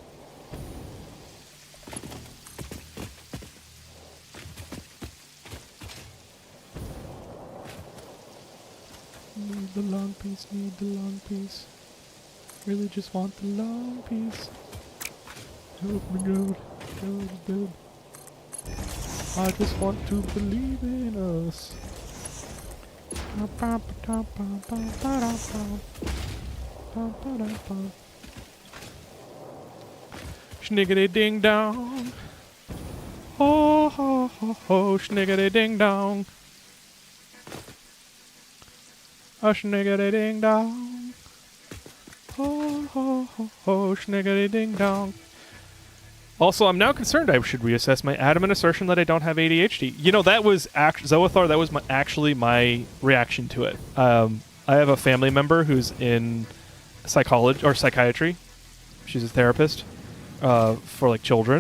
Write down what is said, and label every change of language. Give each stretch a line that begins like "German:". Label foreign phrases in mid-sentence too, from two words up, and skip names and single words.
English: Need the long piece, need the long piece. Really just want the long piece. Help me, God. God, I just want to believe in us. Schniggity ding dong. Ho ho ho ho, schniggity ding dong. A schniggity ding dong. Ho ho ho ho, schniggity ding dong. Also, I'm now concerned I should reassess my adamant assertion that I don't have ADHD. You know, that was Zoethar, that was actually my reaction to it. I have a family member who's in psychology or psychiatry. She's a therapist for like children.